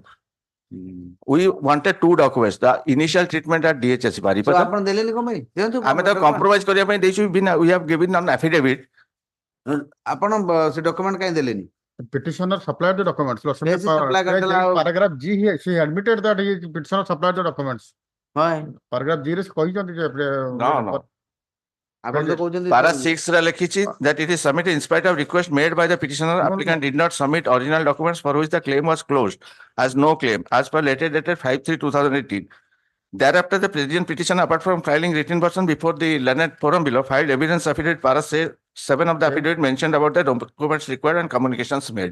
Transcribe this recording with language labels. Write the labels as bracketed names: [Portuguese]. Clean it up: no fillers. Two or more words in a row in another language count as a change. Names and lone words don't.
[English] We wanted 2 documents, the initial treatment at DHS Baripada. Compromise we have given an affidavit. document Petitioner supplied the documents. Yes, paragraph G, she admitted that petitioner supplied the documents. Paragraph 0 is [Odia] କହିଛନ୍ତି ଯେ [English] No. [Odia] ଆପଣ ତ କହୁଛନ୍ତି [English] Para 6 [Odia] ରେ ଲେଖିଛି [English] that it is submitted in spite of request made by the petitioner, applicant did not submit original documents for which the claim was closed as no claim as per letter dated 5/3/2018. Thereafter, the present petitioner, apart from filing written version before the learned forum below, filed evidence affidavit para 7 of the affidavit mentioned about the documents required and communications made.